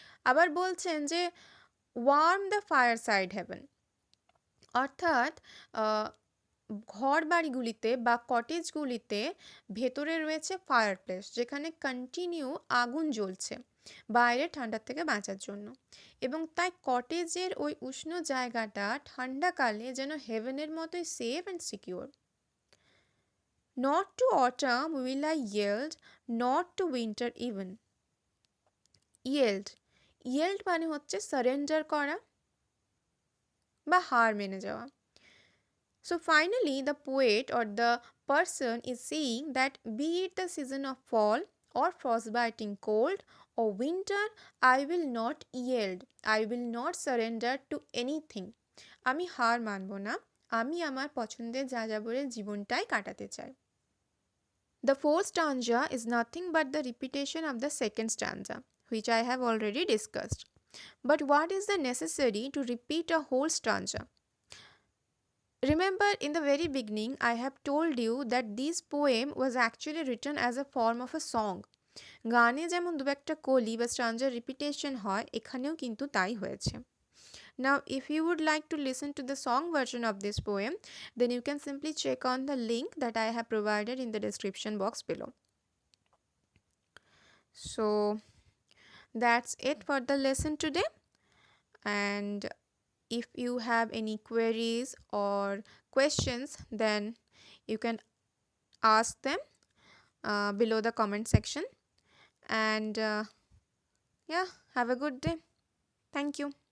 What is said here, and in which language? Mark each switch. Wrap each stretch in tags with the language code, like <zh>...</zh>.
<bn>আবার বলছেন যে</bn> <en>warm the fireside heaven,</en> <bn>অর্থাৎ ঘর বাড়িগুলিতে বা কটেজগুলিতে ভেতরে রয়েছে ফায়ারপ্লেস, যেখানে কন্টিনিউ আগুন জ্বলছে বাইরে ঠান্ডার থেকে বাঁচার জন্য, এবং তাই কটেজের ওই উষ্ণ জায়গাটা ঠান্ডাকালে যেন হেভেনের মতোই</bn> <en>Safe and secure. Not to autumn will I yield, not to winter even.</en> <bn>Yield মানে হচ্ছে সারেন্ডার করা বা হার মেনে যাওয়া।</bn> <en>So finally, the poet or the person is saying that be it the season of fall or frostbiting cold or winter, I will not yield, I will not surrender to anything.</en> <bn>আমি হার মানব না, আমি আমার পছন্দের যাযাবরের জীবনটাই কাটাতে চাই।</bn> <en>The fourth stanza is nothing but the repetition of the second stanza, which I have already discussed. But what is the necessary to repeat a whole stanza? Remember, in the very beginning, I have told you that this poem was actually written as a form of a song.</en> <bn>গানে যেমন দু একটা কলি বা স্ট্রাঞ্জার repetition হয়, এখানেও কিন্তু তাই হয়েছে।</bn> <en>Now, if you would like to listen to the song version of this poem, then you can simply check on the link that I have provided in the description box below. So, that's it for the lesson today. And if you have any queries or questions, then you can ask them below the comment section. And yeah, have a good day. Thank you.</en>